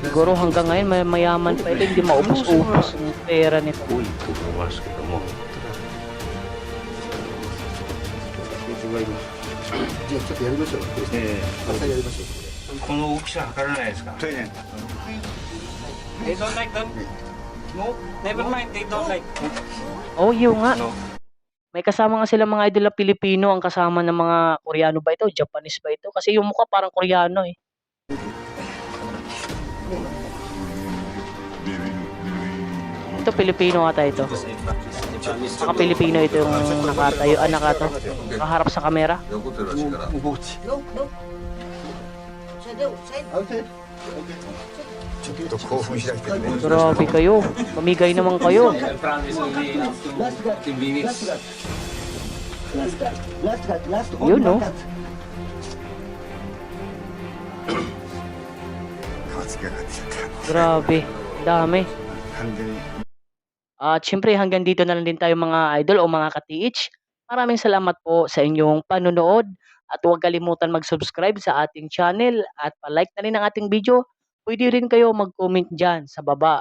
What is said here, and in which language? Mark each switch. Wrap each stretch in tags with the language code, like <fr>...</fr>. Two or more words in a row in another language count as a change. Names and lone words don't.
<tl>Siguro hanggang ngayon may mayaman pa ito, hindi maubos-ubos yung pera nito.</tl> <ja>多いと思いますけどもじゃあちょっとやりましょうまたやりましょうこの大きさ測らないですかそうね</ja> <en>They don't like that? No? Never mind, they don't like.</en> <tl>Oh, yun nga. No. May kasama nga sila mga idol na Pilipino ang kasama ng mga Koreano ba ito? Japanese ba ito? Kasi yung mukha parang Koreano eh. Ito Pilipino ata ito. Saka Pilipino ito yung nakatayo, nakaharap sa kamera.</tl> <ja>ちょっと興奮しだしてね</ja> <tl>Grabe kayo. Pamigay naman kayo. Yun no?</tl> <ja>顔つきがかってきちゃった</ja> <tl>Grabe. Dami.</tl> <ja>完全に</ja> <tl>At syempre hanggang dito na lang din tayo mga idol o mga ka-TH. Maraming salamat po sa inyong panunood at huwag kalimutan mag-subscribe sa ating channel at pa-like na rin ang ating video. Pwede rin kayo mag-comment dyan sa baba.</tl>